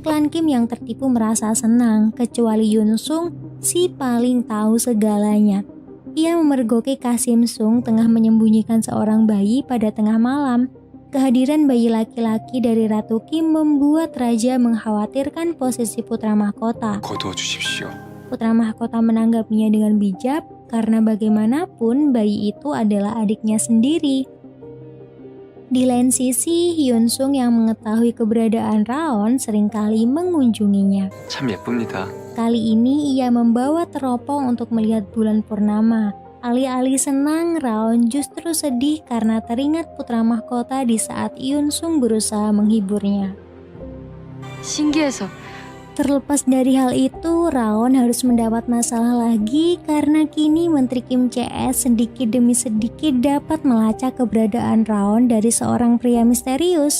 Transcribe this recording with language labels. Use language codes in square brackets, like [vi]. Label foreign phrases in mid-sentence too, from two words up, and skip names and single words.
[id] Klan Kim yang tertipu merasa senang, kecuali Hyun-sung, si paling tahu segalanya. Ia memergoki Kasim Sung tengah menyembunyikan seorang bayi pada tengah malam. Kehadiran bayi laki-laki dari Ratu Kim membuat raja mengkhawatirkan posisi putra mahkota. [ko] 거두어 주십시오. [id] Putra mahkota menanggapinya dengan bijak karena bagaimanapun bayi itu adalah adiknya sendiri. Di lain sisi, Hyun-sung yang mengetahui keberadaan Raon seringkali mengunjunginya. [ko] 참 예쁩니다. [id] Kali ini ia membawa teropong untuk melihat bulan purnama. Alih-alih senang, Raon justru sedih karena teringat putra mahkota di saat Hyun-sung berusaha menghiburnya. [ko] 신기해서 [id] Terlepas dari hal itu, Raon harus mendapat masalah lagi karena kini Menteri Kim CS sedikit demi sedikit dapat melacak keberadaan Raon dari seorang pria misterius.